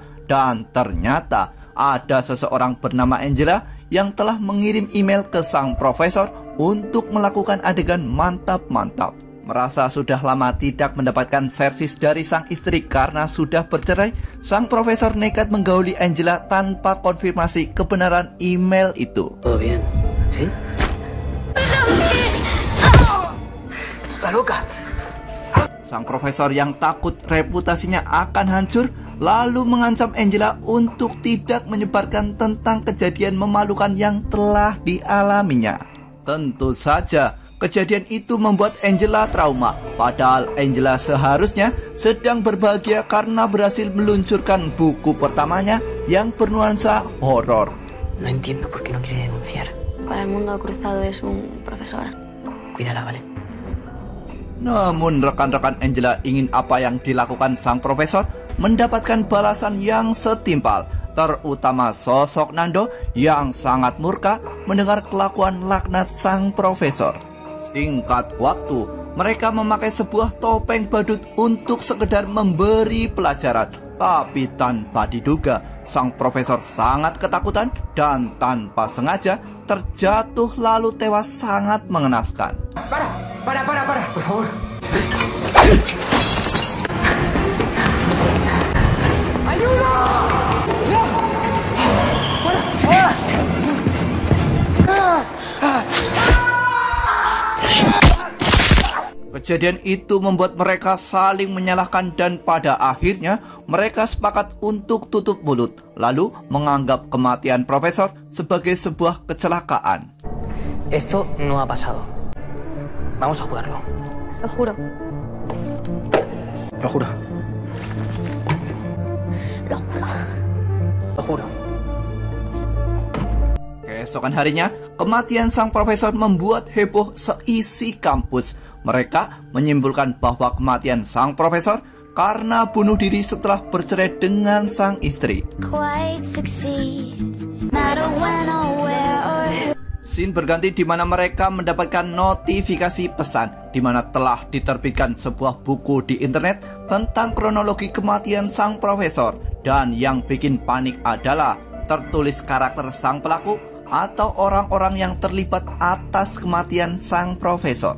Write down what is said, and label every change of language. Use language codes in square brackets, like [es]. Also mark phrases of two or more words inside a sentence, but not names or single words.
[id] Dan ternyata ada seseorang bernama Angela yang telah mengirim email ke sang profesor untuk melakukan adegan mantap-mantap. Merasa sudah lama tidak mendapatkan servis dari sang istri karena sudah bercerai, sang profesor nekat menggauli Angela tanpa konfirmasi kebenaran email itu. [es] ¿Todo bien? ¿Sí? ¡Está loca! [id] Sang profesor yang takut reputasinya akan hancur, lalu mengancam Angela untuk tidak menyebarkan tentang kejadian memalukan yang telah dialaminya. Tentu saja, kejadian itu membuat Angela trauma, padahal Angela seharusnya sedang berbahagia karena berhasil meluncurkan buku pertamanya yang bernuansa horor. [es] No entiendo por qué no quiere denunciar. Para el mundo cruzado es un profesor. Cuídala, ¿vale? [id] Namun rekan-rekan Angela ingin apa yang dilakukan sang profesor mendapatkan balasan yang setimpal, terutama sosok Nando yang sangat murka mendengar kelakuan laknat sang profesor. Singkat waktu, mereka memakai sebuah topeng badut untuk sekedar memberi pelajaran. Tapi tanpa diduga, sang profesor sangat ketakutan dan tanpa sengaja terjatuh lalu tewas sangat mengenaskan. [es] Para, por favor. ¡Ayuda! [id] Kejadian itu membuat mereka saling menyalahkan dan pada akhirnya mereka sepakat untuk tutup mulut, lalu menganggap kematian profesor sebagai sebuah kecelakaan. [es] Esto no ha pasado. Vamos a jurarlo. Lo juro. Lo juro. Lo juro. Lo juro. [id] Keesokan harinya, kematian sang profesor membuat heboh seisi kampus. Mereka menyimpulkan bahwa kematian sang profesor karena bunuh diri setelah bercerai dengan sang istri. Scene berganti di mana mereka mendapatkan notifikasi pesan di mana telah diterbitkan sebuah buku di internet tentang kronologi kematian sang profesor, dan yang bikin panik adalah tertulis karakter sang pelaku atau orang-orang yang terlibat atas kematian sang profesor.